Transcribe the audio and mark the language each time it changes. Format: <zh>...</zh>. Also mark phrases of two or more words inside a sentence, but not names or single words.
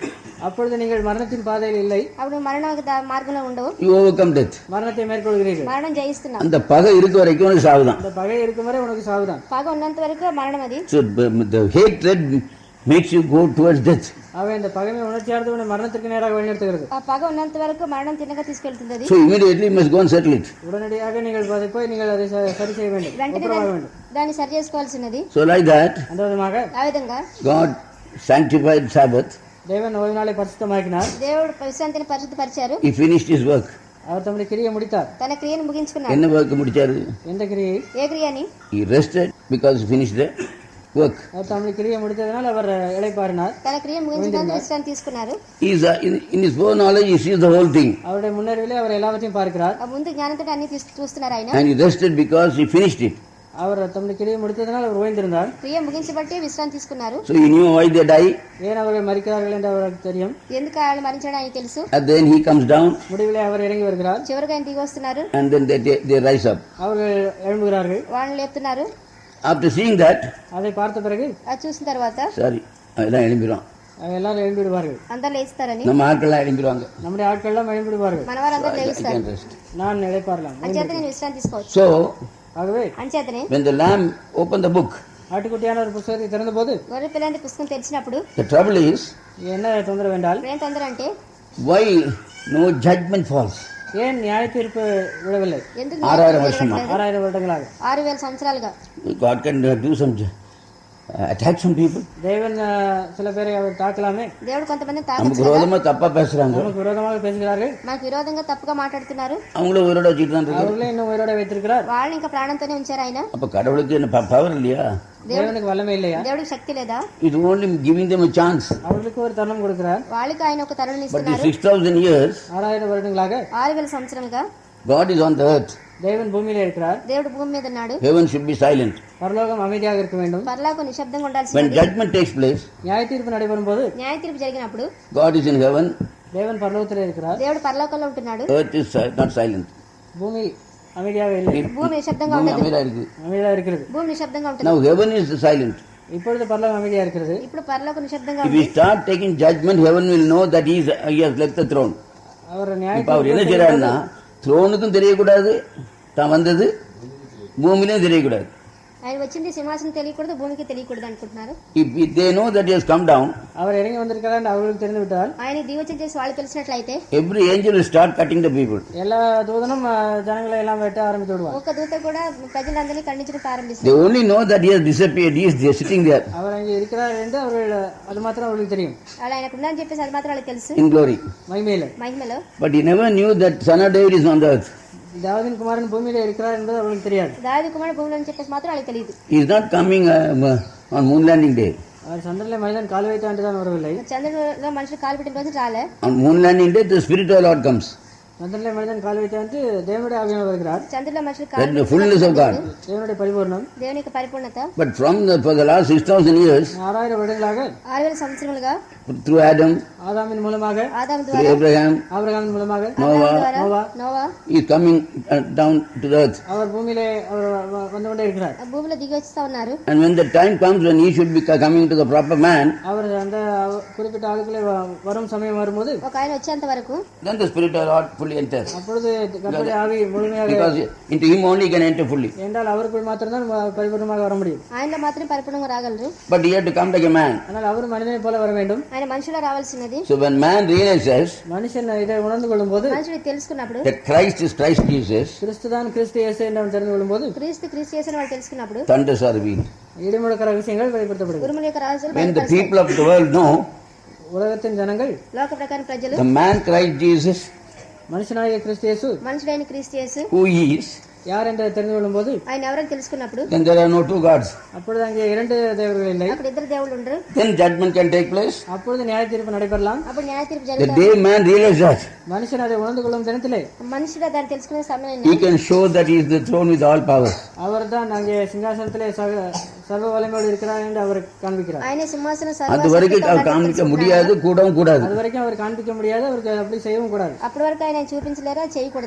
<ta>அப்பொழுது நீங்கள் மரணத்தின் பாதையில் இல்லை.</ta> <te>అప్పుడు మరణ మార్గంలో ఉండవు.</te> <en>You overcome death.</en> <ta>மரணத்தை மேற்கொள்கிறீர்கள்.</ta> <te>మరణం జయిస్తున్నావు.</te> <ta>அந்த பகை இருக்க வரைக்கும் உனக்கு சாவுதான். அந்த பகை இருக்கும் வரை உனக்கு சாவுதான்.</ta> <te>పగ ఉన్నంత వరకు మరణం అది.</te> <en>So the hatred makes you go towards death.</en> <ta>அவை இந்த பகைமை உணர்ச்சியானது உன்னை மரணத்திற்கு நேராக வழிநடத்துகிறது.</ta> <te>ఆ పగ ఉన్నంత వరకు మరణం తిన్నగా తీసుకెళ్తుంది.</te> <en>So immediately you must go and settle it.</en> <ta>உடனடியாக நீங்கள் போய் நீங்கள் அதை சரி செய்ய வேண்டும். ஒப்புரவாக வேண்டும்.</ta> <te>దాన్ని సరి చేసుకోవాల్సినది.</te> <en>So like that,</en> <ta>அந்த விதமாக</ta> <te>ఆ విధంగా</te> <en>God sanctified Sabbath.</en> <ta>தேவன் ஓய்வு நாளை பரிசுத்தமாக்கினார்.</ta> <te>దేవుడు విశ్రాంతిని పరిశుద్ధపరిచారు.</te> <en>He finished his work.</en> <ta>அவர் தம்முடைய கிரியை முடித்தார்.</ta> <te>తన క్రియను ముగించుకున్నాడు.</te> <ta>என்ன work முடிச்சாரு? எந்த கிரியை? ఏ క్రియని?</ta> <en>He rested because he finished the work.</en> <ta>அவர் தம்முடைய கிரியை முடித்ததனால் அவர் இளைப்பாறினார்.</ta> <te>తన క్రియ ముగించుకుని విశ్రాంతి తీసుకున్నారు.</te> <en>He is in his own knowledge he sees the whole thing.</en> <ta>அவருடைய முன்னறிவிலே அவர் எல்லாவற்றையும் பார்க்கிறார்.</ta> <te>ముందు జ్ఞానంతో అన్ని చూస్తున్నారు ఆయన.</te> <en>And he rested because he finished it.</en> <ta>அவர் தம்முடைய கிரியை முடித்ததனால் அவர் ஓய்ந்திருந்தார்.</ta> <te>క్రియ ముగించబట్టి విశ్రాంతి తీసుకున్నారు.</te> <en>So he knew why they die.</en> <ta>ஏன் அவர்கள் மரிக்கிறார்கள் என்று அவருக்கு தெரியும்.</ta> <te>ఎందుకు వాళ్ళు మరించడం ఆయనకు తెలుసు.</te> <en>And then he comes down.</en> <ta>முடிவிலே அவர் இறங்கி வருகிறார்.</ta> <te>చివరికి ఆయన దిగి వస్తున్నారు.</te> <en>And then they rise up.</en> <ta>அவர்கள் எழும்புகிறார்கள்.</ta> <te>వాళ్ళని లేపుతున్నారు.</te> <en>After seeing that,</en> <ta>அதை பார்த்த பிறகு</ta> <te>అది చూసిన తర్వాత</te> <en>sorry,</en> <ta>அதெல்லாம் எழும்பிடுவான். எல்லாரும் எழும்பிடுவார்கள்.</ta> <te>అందరూ లేస్తారని.</te> <ta>நம்ம ஆட்கள்லாம் எழும்பிடுவாங்க. நம்முடைய ஆட்கள் எல்லாம் எழும்பிடுவார்கள்.</ta> <te>మన వారందరూ లేస్తారు.</te> <ta>நான் இளைப்பாறலாம்.</ta> <te>అంచేత నేను విశ్రాంతి తీసుకోవచ్చు.</te> <en>So</en> <ta>ஆகவே</ta> <te>అంచేతనే</te> <en>when the lamb opened the book,</en> <ta>ஆட்டுக்குட்டியான ஒரு புத்தகத்தை திறந்த போது</ta> <te>గొర్రె పిల్లని పుస్తకం తెరిచినప్పుడు</te> <en>the trouble is</en> <ta>என்ன தொந்தரவு என்றால்</ta> <te>ఏం తొందర అంటే</te> <en>why no judgment falls.</en> <ta>ஏன் நியாய தீர்ப்பு விடவில்லை?</ta> <te>ఎందుకు</te> <ta>6000 வருஷமா 6000 வருடங்களாக</ta> <te>6000 సంవత్సరాలుగా</te> <en>God can do some attack some people.</en> <ta>தேவன் சில பேரை அவர் தாக்கலாமே.</ta> <te>దేవుడు కొంతమందిని</te> <ta>நமக்கு</ta> <te>తాకొచ్చు.</te> <ta>விரோதமா தப்பா பேசுறாங்க. நமக்கு விரோதமாக பேசுகிறார்கள்.</ta> <te>మనకు విరోధంగా తప్పుగా మాట్లాడుతున్నారు.</te> <ta>அவங்கள உயிரோட வச்சுட்டு தான் இருக்கு. அவர்களே இன்னும் உயிரோட வைத்திருக்கிறார்.</ta> <te>వాళ్ళు ఇంకా ప్రాణంతోనే ఉంచారు ఆయన.</te> <ta>அப்ப கடவுளுக்கு என்ன பவர் இல்லையா? தேவனுக்கு வல்லமை இல்லையா?</ta> <te>దేవుడికి శక్తి లేదా?</te> <en>It only giving them a chance.</en> <ta>அவர்களுக்கு ஒரு தருணம் கொடுக்கிறார்.</ta> <te>వాళ్ళకి ఆయన ఒక తరుణం</te> <en>But</en> <te>ఇస్తున్నారు.</te> <en>6000 years</en> <ta>6000 வருடங்களாக</ta> <te>6000 సంవత్సరాలుగా</te> <en>God is on the earth.</en> <ta>தேவன் பூமியிலே இருக்கிறார்.</ta> <te>దేవుడు భూమి మీద ఉన్నాడు.</te> <en>Heaven should be silent.</en> <ta>பரலோகம் அமைதியாக இருக்க வேண்டும்.</ta> <te>పరలోకం నిశ్శబ్దంగా</te> <en>When</en> <te>ఉండాల్సింది.</te> <en>judgment takes place,</en> <ta>நியாய தீர்ப்பு நடைபெறும் போது</ta> <te>న్యాయ తీర్పు జరిగినప్పుడు</te> <en>God is in heaven,</en> <ta>தேவன் பரலோகத்திலே இருக்கிறார்.</ta> <te>దేవుడు పరలోకంలో ఉంటున్నాడు.</te> <en>earth is not silent.</en> <ta>பூமி அமைதியாக இல்லை.</ta> <te>భూమి నిశ్శబ్దంగా</te> <ta>பூமி</ta> <te>ఉండదు.</te> <ta>அமைதியா இருக்கு. அமைதியாக இருக்கிறது.</ta> <te>భూమి నిశ్శబ్దంగా ఉంటుంది.</te> <en>Now heaven is silent.</en> <ta>இப்பொழுது பரலோகம் அமைதியாக இருக்கிறது.</ta> <te>ఇప్పుడు పరలోకం నిశ్శబ్దంగా</te> <en>If</en> <te>ఉంది.</te> <en>we start taking judgment, heaven will know that he has left the throne.</en> <ta>அவர் நியாய இப்ப அவர் என்ன செய்யறாருன்னா த்ரோனுக்கும் தெரியக்கூடாது தான் வந்தது, பூமியிலும் தெரியக்கூடாது.</ta> <te>ఆయన వచ్చింది సింహాసనం తెలియకూడదు, భూమికి తెలియకూడదు అనుకుంటున్నారు.</te> <en>If they know that he has come down,</en> <ta>அவர் இறங்கி வந்திருக்கிறார் என்று அவர்களுக்கு தெரிந்து விட்டால்</ta> <te>ఆయన దిగొచ్చి చేసి వాళ్ళు తెలిసినట్లయితే</te> <en>every angel will start cutting the people.</en> <ta>எல்லா தூதனும் ஜனங்களை எல்லாம் வெட்ட ஆரம்பித்து விடுவார்.</ta> <te>ఒక దూత కూడా ప్రజలందరినీ ఖండించడం</te> <en>They</en> <te>ప్రారంభిస్తారు.</te> <en>only know that he has disappeared. He is sitting there</en> <ta>அவர் அங்கே இருக்கிறார் என்று அவர்கள் அது மாத்திரம் அவர்களுக்கு தெரியும்.</ta> <te>అలా ఆయనకు ఉందని చెప్పేసి అది మాత్రం వాళ్ళకి తెలుసు</te> <en>in glory.</en> <ta>மகிமையில.</ta> <te>మహిమలో.</te> <en>But he never knew that son of David is on the earth.</en> <ta>தாவீதின் குமாரன் பூமியில இருக்கிறார் என்பது அவர்களுக்கு தெரியாது.</ta> <te>దావీదు కుమారుడు భూమిలో అని చెప్పేసి మాత్రం వాళ్ళకి తెలియదు.</te> <en>He is not coming on moon landing day.</en> <ta>அவர் சந்திரனிலே மனிதன் கால் வைத்த ஆண்டு தான் வரவில்லை.</ta> <te>చంద్రుడిలో మనుషులు కాలు పెట్టిన రోజు రాలే.</te> <en>On moon landing day the spirit of the Lord comes.</en> <ta>சந்திரனிலே மனிதன் கால் வைத்த ஆண்டு தேவனுடைய ஆவியானவர் வருகிறார்.</ta> <te>చంద్రుడిలో మనుషులు</te> <en>That is కాలు the fullness of God.</en> <ta>தேவனுடைய பரிபூர்ணம்.</ta> <te>దేవుని యొక్క పరిపూర్ణత.</te> <en>But for the last 6000 years</en> <ta>6000 வருடங்களாக</ta> <te>6000 సంవత్సరములుగా</te> <en>through Adam,</en> <ta>ஆதாமின் மூலமாக,</ta> <te>ఆదాము</te> <en>through</en> <te>ద్వారా,</te> <en>Abraham,</en> <ta>ஆபிரகாமின் மூலமாக,</ta> <te>నోవా</te> <en>he is coming down to the earth.</en> <ta>அவர் பூமியிலே அவர் வந்து கொண்டே இருக்கிறார்.</ta> <te>భూమిలో దిగి వస్తూ ఉన్నారు.</te> <en>And when the time comes when he should be coming to the proper man,</en> <ta>அவர் அந்த குறிப்பிட்ட ஆளுக்குள்ளே வரும் சமயம் வரும்போது</ta> <te>ఒక ఆయన వచ్చేంత వరకు</te> <en>then the spirit of the Lord fully enters.</en> <ta>அப்பொழுது கர்த்தருடைய ஆவி முழுமையாக,</ta> <en>Because into him only he can enter fully.</en> <ta>என்றால் அவருக்குள் மாத்திரம்தான் பரிபூர்ணமாக வர முடியும்.</ta> <te>ఆయనలో మాత్రమే పరిపూర్ణంగా రాగలరు.</te> <en>But he had to come like a man.</en> <ta>ஆனால் அவர் மனிதனை போல வர வேண்டும்.</ta> <te>ఆయన మనుషులో రావాల్సినది.</te> <en>So when man realizes</en> <ta>மனுஷன் இதை உணர்ந்து கொள்ளும் போது,</ta> <te>మనుషుడు తెలుసుకున్నప్పుడు,</te> <en>that Christ is Christ Jesus,</en> <ta>கிறிஸ்துதான் கிறிஸ்து இயேசு என்று அவன் தெரிந்து கொள்ளும் போது,</ta> <te>క్రీస్తు చేసిన వాళ్ళు తెలుసుకున్నప్పుడు</te> <en>thunders are revealed.</en> <ta>இடிமுழக்க ரகசியங்கள் வெளிப்படுத்தப்படுகிறது.</ta> <te>ఉరుముల యొక్క రహస్యాలు</te> <en>When the</en> <te>బయటపడతాయి.</te> <en>people of the world know</en> <ta>உலகத்தின் ஜனங்கள்</ta> <te>లోక ప్రకారం ప్రజలు</te> <en>the man Christ Jesus,</en> <te>మనుషునాయ క్రీస్తు యేసు మనుషుడైన క్రీస్తు యేసు</te> <en>who he is,</en> <ta>யார் என்று தெரிந்து கொள்ளும் போது</ta> <te>ఆయన ఎవరని తెలుసుకున్నప్పుడు</te> <en>then there are no two gods.</en> <ta>அப்பொழுது அங்கே இரண்டு தேவர்கள் இல்லை.</ta> <te>అక్కడ ఇద్దరు దేవుళ్ళు ఉండరు.</te> <en>Then judgment can take place.</en> <ta>அப்பொழுது நியாய தீர்ப்பு நடைபெறலாம்.</ta> <te>అప్పుడు న్యాయ తీర్పు</te> <en>The</en> <te>జరుగుతుంది.</te> <en>day man realizes that,</en> <ta>மனுஷன் அதை உணர்ந்து கொள்ளும் தினத்திலே</ta> <te>మనుషుడు దాన్ని తెలుసుకునే సమయం</te> <en>he can show that he is the throne with all power.</en> <ta>அவர் தான் அங்கே சிங்காசனத்திலே சர்வ வல்லமையோடு இருக்கிறார் என்று அவர் காண்பிக்கிறார்.</ta> <te>ఆయన సింహాసనం</te> <ta>அது வரைக்கும் அவர் காண்பிக்க முடியாது, கூடவும் கூடாது. அது வரைக்கும் அவர் காண்பிக்க முடியாது, அவருக்கு அப்படி செய்யவும் கூடாது.</ta> <te>అప్పటి వరకు ఆయన చూపించలేరు, చేయకూడదు.</te>